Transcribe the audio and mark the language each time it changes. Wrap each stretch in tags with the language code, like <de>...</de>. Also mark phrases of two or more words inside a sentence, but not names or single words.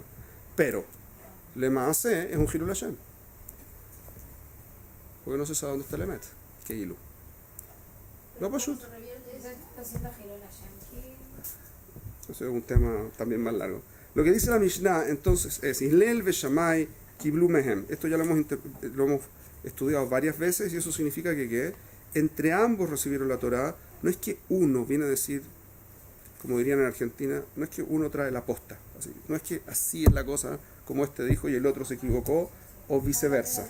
<es>Pero, le más es un</es> <he>חילול השם.</he> <es>Porque no se sabe dónde está el emet, que Hilu. No, Pashut. Eso es un tema también más largo. Lo que dice la Mishnah entonces es</es> <he>הלל ושמאי קיבלו מהם.</he> <es>Esto ya lo hemos estudiado varias veces y eso significa que entre ambos recibieron la Torá. No es que uno viene a decir, como dirían en Argentina, no es que uno trae la posta. Así, no es que así es la cosa como este dijo y el otro se equivocó o viceversa.</es>